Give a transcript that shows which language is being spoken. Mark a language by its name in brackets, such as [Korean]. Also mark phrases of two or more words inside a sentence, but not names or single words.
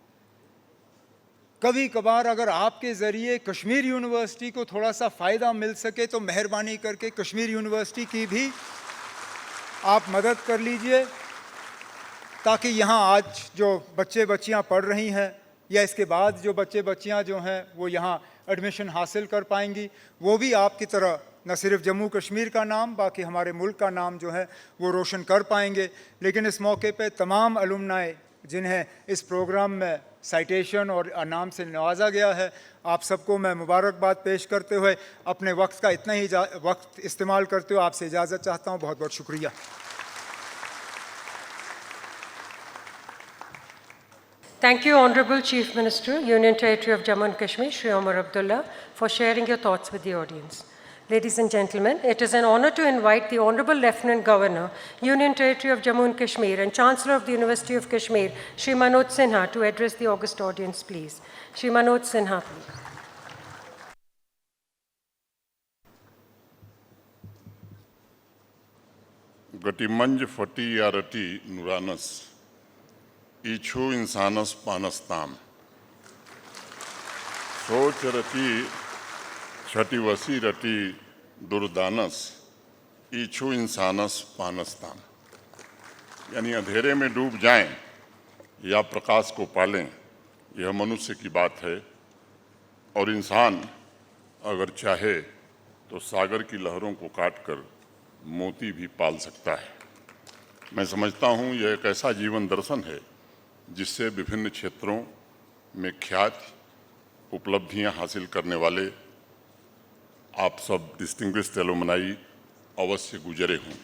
[Hindi] कभी कभार अगर आपके ज़रिए कश्मीर यूनिवर्सिटी को थोड़ा सा फ़ायदा मिल सके तो मेहरबानी करके कश्मीर यूनिवर्सिटी की भी आप मदद कर लीजिए, ताकि यहाँ आज जो बच्चे बच्चियाँ पढ़ रही हैं या इसके बाद जो बच्चे बच्चियाँ जो हैं वो यहाँ एडमिशन हासिल कर पाएंगी, वो भी आपकी तरह न सिर्फ जम्मू कश्मीर का नाम बाकी हमारे मुल्क का नाम जो है वो रोशन कर पाएंगे। लेकिन इस मौके पे तमाम अलुमनाई जिन्हें इस प्रोग्राम में साइटेशन और इनाम से नवाजा गया है, आप सबको मैं मुबारकबाद पेश करते हुए अपने वक्त का इतना ही वक्त इस्तेमाल करते हुए आपसे इजाज़त चाहता हूँ। बहुत बहुत शुक्रिया। [English] Thank you, Honorable Chief Minister, Union Territory of Jammu and Kashmir, Shri Omar Abdullah, for sharing your thoughts with the audience. Ladies and gentlemen, it is an honor to invite the Honorable Lieutenant Governor, Union Territory of Jammu and Kashmir, and Chancellor of the University of Kashmir, Shri Manoj Sinha, to address the august audience, please. Shri Manoj Sinha, please. [Kashmiri] گٹہِ منٛز پھٹی یا رٹی نورانَس ییٚ چھُ اِنسانَس پانَس تام سوچ رٹی چھٹی وسی رٹی دُردانَس ییٚ چھُ اِنسانَس پانَس تام. [Hindi] यानी अंधेरे में डूब जाएं या प्रकाश को पालें, यह मनुष्य की बात है, और इंसान अगर चाहे तो सागर की लहरों को काटकर मोती भी पाल सकता है। मैं समझता हूँ यह एक ऐसा जीवन दर्शन है जिससे विभिन्न क्षेत्रों में ख्याति उपलब्धियाँ हासिल करने वाले आप सब [English] distinguished alumni [Hindi] अवश्य गुजरे होंगे।